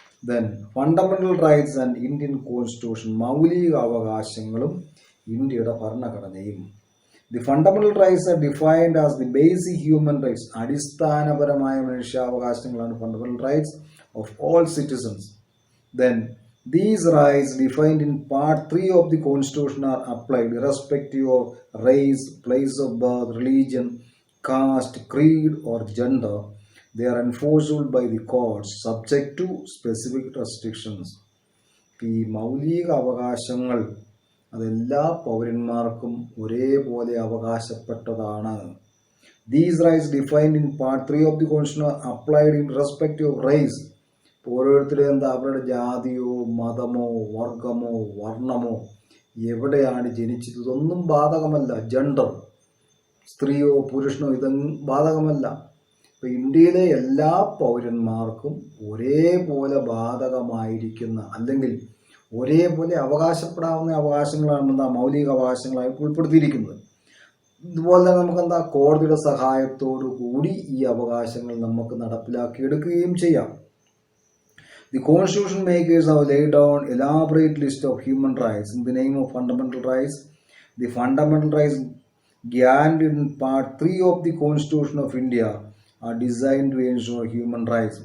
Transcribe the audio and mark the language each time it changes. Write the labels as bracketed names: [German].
[English] then fundamental rights and Indian Constitution, [Malayalam] മൗലിക അവകാശങ്ങളും ഇന്ത്യയുടെ ഭരണഘടനയും. [English] the fundamental rights are defined as the basic human rights, [Malayalam] അടിസ്ഥാനപരമായ മനുഷ്യാവകാശങ്ങളാണ് [English] Fundamental rights of all citizens. Then these rights defined in Part 3 of the Constitution are applied irrespective of race, place of birth, religion, caste, creed or gender. They are enforceable by the courts subject to specific restrictions. [Malayalam] ഈ മൗലിക അവകാശങ്ങൾ അതെല്ലാ പൗരന്മാർക്കും ഒരേപോലെ അവകാശപ്പെട്ടതാണ്. [English] These rights defined in Part 3 of the Constitution are applied in respective of race. [Malayalam] ഓരോരുത്തരും എന്താ, അവരുടെ ജാതിയോ മതമോ വർഗമോ വർണ്ണമോ എവിടെയാണ് ജനിച്ചത് ഇതൊന്നും ബാധകമല്ല. ജെൻഡർ, സ്ത്രീയോ പുരുഷനോ ഇതൊന്നും ബാധകമല്ല. ഇപ്പം ഇന്ത്യയിലെ എല്ലാ പൗരന്മാർക്കും ഒരേപോലെ ബാധകമായിരിക്കുന്ന അല്ലെങ്കിൽ ഒരേപോലെ അവകാശപ്പെടാവുന്ന അവകാശങ്ങളാണ് എന്താ മൗലിക അവകാശങ്ങളായി ഉൾപ്പെടുത്തിയിരിക്കുന്നത്. ഇതുപോലെ തന്നെ നമുക്കെന്താ കോടതിയുടെ സഹായത്തോടു കൂടി ഈ അവകാശങ്ങൾ നമുക്ക് നടപ്പിലാക്കിയെടുക്കുകയും ചെയ്യാം. [English] The Constitution makers have laid down an elaborate list of human rights in the name of fundamental rights. The fundamental rights guaranteed in Part 3 of the Constitution of India are designed to ensure human rights.